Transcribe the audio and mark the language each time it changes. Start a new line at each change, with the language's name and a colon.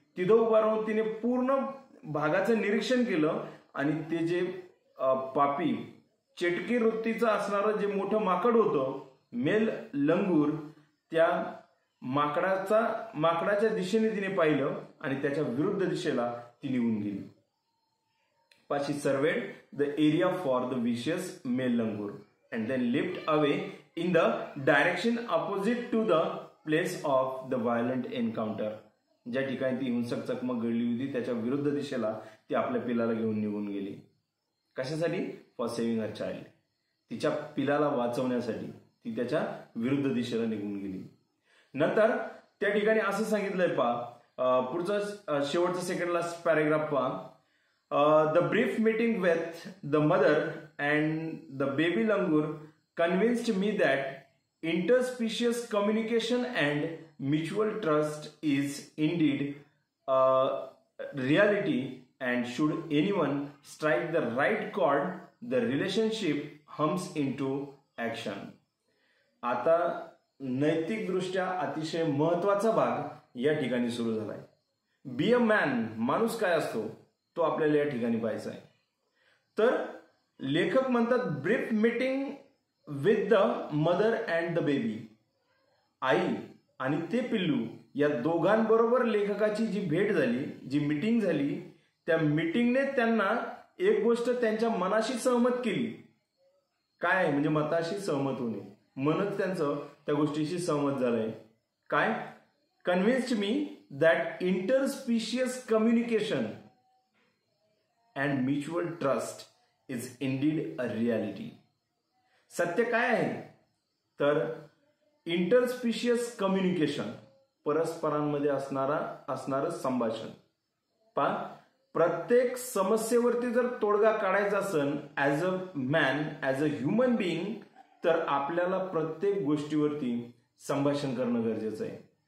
Marathi: तिथं उभा राहून तिने पूर्ण भागाचं निरीक्षण केलं आणि ते जे पापी चेटकी वृत्तीचं असणारं जे मोठं माकड होतं, मेल लंगूर, त्या माकडाच्या दिशेने तिने पाहिलं आणि त्याच्या विरुद्ध दिशेला ती निघून गेली.
English: She surveyed the area for the vicious male langur and then leaped away in the direction opposite to the place of the violent encounter.
Marathi: ज्या ठिकाणी ती हिंसक चकमक घडली होती त्याच्या विरुद्ध दिशेला ती आपल्या पिलाला घेऊन निघून गेली. कशासाठी?
English: for saving her child,
Marathi: तिच्या पिलाला वाचवण्यासाठी ती त्याच्या विरुद्ध दिशेला निघून गेली. नंतर त्या ठिकाणी असं सांगितलंय, पहा पुढचं शेवटचं सेकंड लास्ट पॅरेग्राफ पहा.
English: The brief meeting with the mother and the baby langur convinced me that interspecies communication and mutual trust is indeed a reality, and should anyone strike the right chord, the relationship hums into action.
Marathi: आता नैतिकदृष्ट्या अतिशय महत्वाचा भाग या ठिकाणी सुरू झालाय.
English: be a man,
Marathi: माणूस काय असतो तो आपल्याला या ठिकाणी पाहायचा आहे. तर लेखक म्हणतात
English: brief meeting with the mother and the baby,
Marathi: आई आणि ते पिल्लू या दोघांबरोबर लेखकाची जी भेट झाली, जी मीटिंग झाली, त्या मीटिंगने त्यांना एक गोष्ट त्यांच्या मनाशी सहमत केली. काय आहे? म्हणजे मताशी सहमत होणे, मनच त्यांचं त्या गोष्टीशी सहमत झालंय. काय?
English: Convinced me that interspecies communication and mutual trust is indeed a reality.
Marathi: सत्य काय आहे तर इंटरस्पिशियस कम्युनिकेशन, परस्परांमध्ये असणारं संभाषण. प्रत्येक समस्येवरती जर तोडगा काढायचा असेल
English: as a man, as a human being,
Marathi: तर आपल्याला प्रत्येक गोष्टीवरती संभाषण करणं गरजेचं आहे.